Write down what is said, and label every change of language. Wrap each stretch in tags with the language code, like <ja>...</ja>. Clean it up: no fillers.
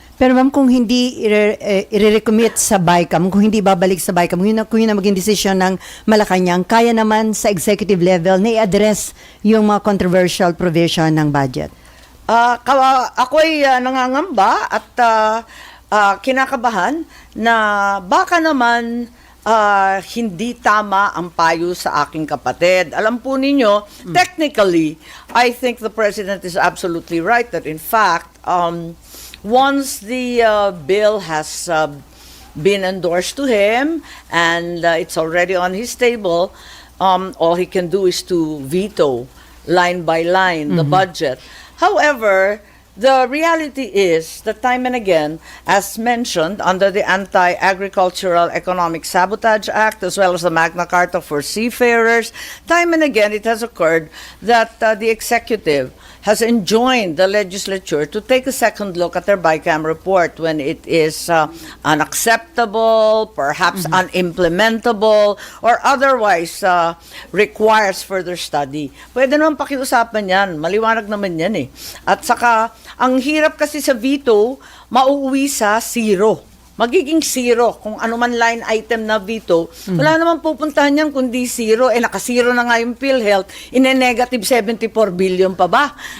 <tl>Pero ma'am, kung hindi i-recommit sa BICAM, kung hindi babalik sa BICAM, kung yun ang maging desisyon ng Malacanang, kaya naman sa executive level na i-address yung mga controversial provision ng budget? Ako'y nangangamba at kinakabahan na baka naman hindi tama ang payo sa aking kapatid. Alam po ninyo,</tl> <en>technically, I think the President is absolutely right that in fact, once the bill has been endorsed to him and it's already on his table, all he can do is to veto line by line the budget. However, the reality is that time and again, as mentioned, under the Anti-Agricultural Economic Sabotage Act, as well as the Magna Carta for Seafarers, time and again it has occurred that the executive has enjoined the legislature to take a second look at their BICAM report when it is unacceptable, perhaps unimplementable, or otherwise requires further study.</en> <tl>Pwede naman pakiusapan yan. Maliwanag naman yan eh. At saka, ang hirap kasi sa veto, mauuwi sa zero. Magiging zero. Kung ano man line item na veto, wala naman pupuntahan yan kundi zero. Naka-zero na nga yung PhilHealth, ine-negative 74 billion pa ba?</tl>